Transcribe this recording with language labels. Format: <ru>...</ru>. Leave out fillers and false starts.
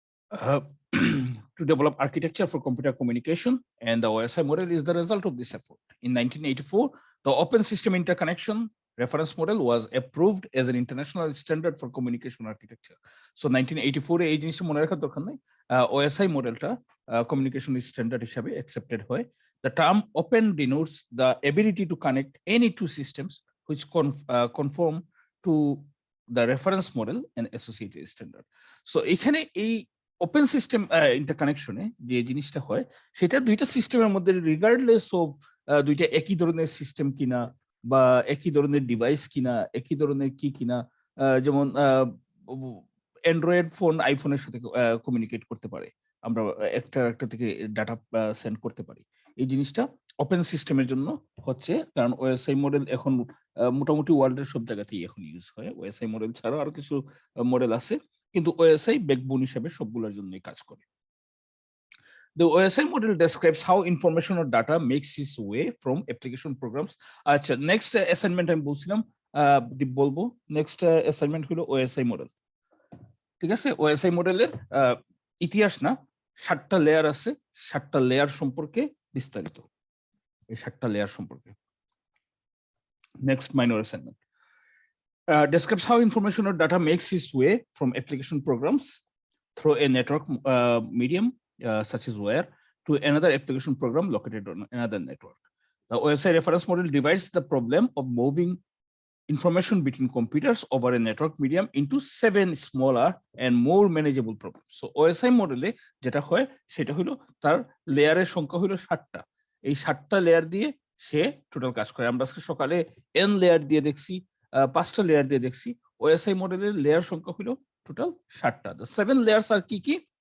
<en>uh, to develop architecture for computer communication, and the OSI model is the result of this effort. In 1984, the Open System Interconnection reference model was approved as an international standard for communication architecture.</en> <bn>So 1984 এই জিনিসটা মনে রাখার দরকার নাই, OSI মডেলটা communication standard হিসাবে accepted হয়.</bn> <en>The term open denotes the ability to connect any two systems which conform to the reference model and associated standard.</en> <bn>So এখানে এই ওপেন সিস্টেম ইন্টারকানেকশনে যে জিনিসটা হয় সেটা দুইটা সিস্টেমের মধ্যে</bn> <en>regardless of</en> <bn>দুইটা একই ধরনের সিস্টেম কিনা বা একই ধরনের ডিভাইস কিনা, একই ধরনের কি কিনা, যেমন অ্যান্ড্রয়েড ফোন আইফোনের সাথে কমিউনিকেট করতে পারে, আমরা একটা থেকে ডাটা সেন্ড করতে পারি। এই জিনিসটা ওপেন সিস্টেমের জন্য হচ্ছে, কারণ ওএসআই মডেল এখন মোটামুটি ওয়ার্ল্ডের সব জায়গাতেই এখন ইউজ হয়। ওএসআই মডেল ছাড়াও আরো কিছু মডেল আছে, কিন্তু ওএসআই ব্যাকবোন হিসেবে সবগুলোর জন্যই কাজ করে।</bn> <en>The OSI model describes how information or data makes its way from application programs.</en> <bn>আচ্ছা, নেক্সট অ্যাসাইনমেন্ট আমি বলছিলাম বলবো, নেক্সট অ্যাসাইনমেন্ট হলো ওএসআই মডেল। ঠিক আছে, ওএসআই মডেলের ইতিহাস না, 7টা লেয়ার আছে, 7টা লেয়ার সম্পর্কে বিস্তারিত, এই 7টা লেয়ার সম্পর্কে।</bn> <en>Next minor assignment describes how information or data makes its way from application programs through a network medium such as wire to another application program located on another network. The OSI reference model divides the problem of moving information between computers over a network medium into 7 smaller and more manageable problems.</en> <bn>So OSI model যেটা হয় সেটা হলো তার লেয়ারের সংখ্যা হলো 7টা। এই 7টা layer দিয়ে সে টোটাল কাজ করে। আমরা আজকে সকালে n লেয়ার দিয়ে দেখছি, 5টা লেয়ার দিয়ে দেখছি। OSI মডেলের লেয়ার সংখ্যা হলো টোটাল 7টা।</bn> <en>The 7 layers</en> <bn>আর কি কি?</bn>